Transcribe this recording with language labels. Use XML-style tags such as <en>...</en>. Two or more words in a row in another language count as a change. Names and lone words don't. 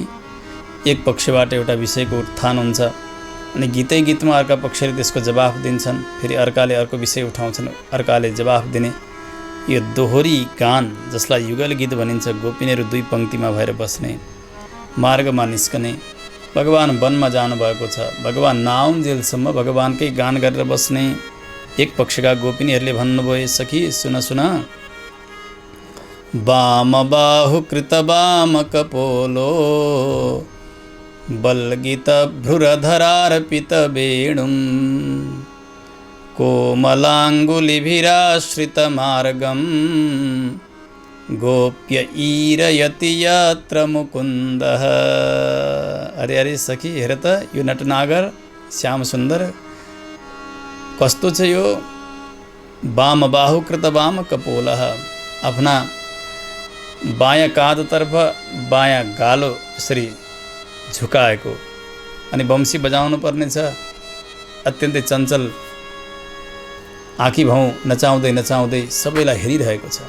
<ne>एक पक्षबाट एउटा विषयको उत्थान हुन्छ अनि गीतै गीतमा अर्का पक्षले त्यसको जवाफ दिन्छन्, फेरि अर्काले अर्को विषय उठाउँछन्, अर्काले जवाफ दिने, यो दोहोरी गान जसलाई युगल गीत भनिन्छ। गोपिनीहरू दुई पङ्क्तिमा भएर बस्ने, मार्गमा निस्कने, भगवान् वनमा जानुभएको छ, भगवान् नआउन्जेलसम्म भगवान्कै गान गरेर बस्ने। एक पक्षका गोपिनीहरूले भन्नुभयो, सखी सुन सुन,</ne> <sa>वाम बाहु कृत वाम कपोलो बल्गित भ्रुरधरार्पित वेणुं कोमलाङ्गुलिभिराश्रित मार्गं गोप्य ईरयति यत्र मुकुन्दः।</sa> <ne>अरे अरे सखी हेर त यो नटनागर श्याम सुन्दर कस्तो छ यो।</ne> <sa>वाम बाहु कृत वाम कपोलः,</sa> <ne>आफ्ना बायाँ काँधतर्फ बायाँ गालो यसरी झुकाएको, अनि बम्सी बजाउनु पर्नेछ। अत्यन्तै चञ्चल आँखी भाउ नचाउँदै नचाउँदै सबैलाई हेरिरहेको छ।</ne>